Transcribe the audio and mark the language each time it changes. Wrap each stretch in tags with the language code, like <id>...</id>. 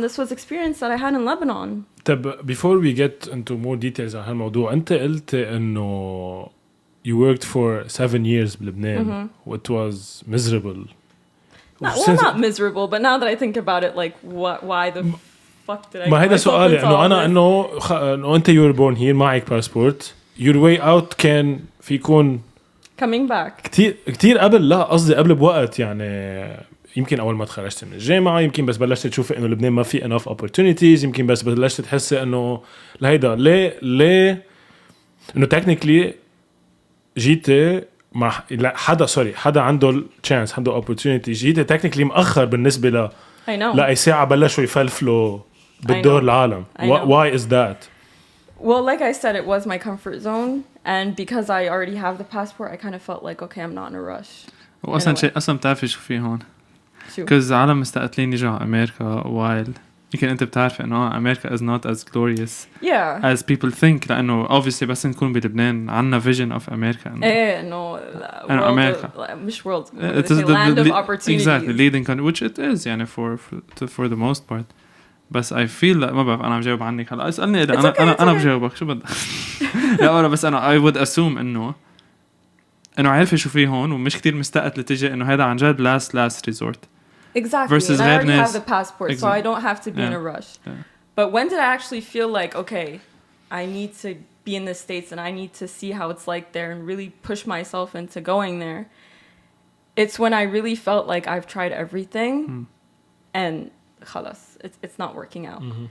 <en>This was experience that I had in Lebanon. طب before we get into more details</en> <ar>عن هالموضوع, أنت قلت إنه</ar> <en>you worked for 7 years</en> <ar>بلبنان.</ar> <en>It was miserable. Not miserable, but now that I think about it, like why the fuck did I?</en> <ar>ما هيدا سؤالي إنه أنت</ar> <en>you were born here</en> <ar>معك passport. Your way out كان في يكون</ar> <en>coming back.</en> <ar>كتير قبل, لا قصدي قبل بوقت يعني. يمكن أول ما تخرجت من الجامعة, يمكن بس بلشت تشوف إنه لبنان ما في</ar> <en>enough opportunities,</en> <ar>يمكن بس بلشت تحس إنه لهيدا ليه إنه technically جيت مع حدا عنده chance, عنده opportunity, جيت technically مأخر بالنسبة لأي ساعة بلشوا يفلفلوا بالدور العالم.</ar> <en>Why is that? Well, like I said, it was my comfort zone, and because I already have the passport, I kind of felt like, okay, I'm not in a rush.</en> <ar>وأصلاً شيء بتعرفي شو فيه هون.</ar> <en>Because</en> <ar>عالم مستقتلين يجوا على أمريكا</ar> <en>while</en> <ar>يمكن أنت بتعرف إنه أمريكا</ar> <en>is not as glorious as people think,</en> <ar>لأنه</ar> <en>obviously</en> <ar>بس نكون بلبنان عنا</ar> <en>vision of America.</en> <ar>إيه إنه</ar> <en>America</en> <ar>مش</ar> <en>world, it's the land of opportunities. Exactly, leading country, which it is</en> <ar>يعني</ar> <en>for the most part.</en> <ar>بس</ar> <en>I feel</en> <ar>ما بعرف, أنا عم جاوب عنك هلا, اسألني إذا أنا بجاوبك شو بدك. لا أنا بس أنا</ar> <en>I would assume</en> <ar>إنه عارفة شو فيه هون ومش كتير مستقت لتجي إنه هذا عن جد</ar> <en>last resort. Exactly. Versus and I already have the passport, so I don't have to be in a rush. Yeah. But when did I actually feel like, okay, I need to be in the States and I need to see how it's like there and really push myself into going there? It's when I really felt like I've tried everything and</en> <ar>خلاص,</ar> <en>it's not working out.</en>